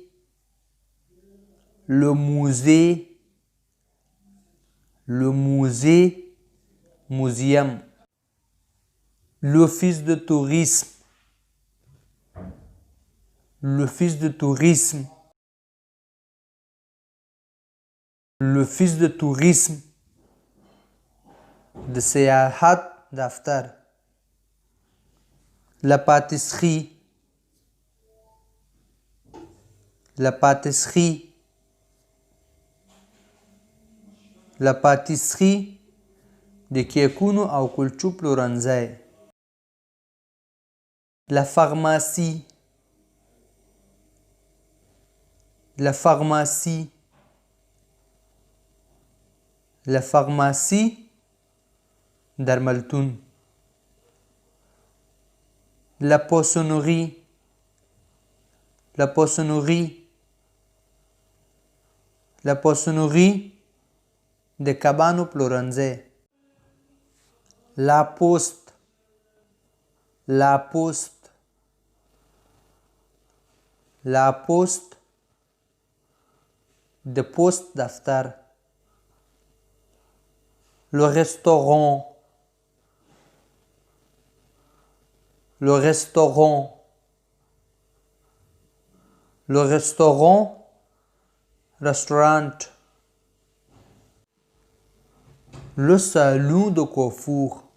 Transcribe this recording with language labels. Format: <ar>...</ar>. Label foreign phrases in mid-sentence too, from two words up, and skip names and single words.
<fr>Le musée. Le musée. Museum. L'office de tourisme. L'office de tourisme. L'office de tourisme.</fr> <ps>د سیاحت دفتر.</ps> <fr>La pâtisserie. La pâtisserie. La pâtisserie</fr> <ps>د کیکونو او کلچو پلورنځی.</ps> <fr>La pharmacie. La pharmacie. La pharmacie درملتون. La poissonnerie. La poissonnerie. La poissonnerie</fr> <ps>د کبانو پلورنځی.</ps> <fr>La poste. La poste. La poste</fr> <ps>د پوسټ دفتر.</ps> <fr>Le restaurant. Le restaurant. Le restaurant. Restaurant. Le salon de coiffure.</fr>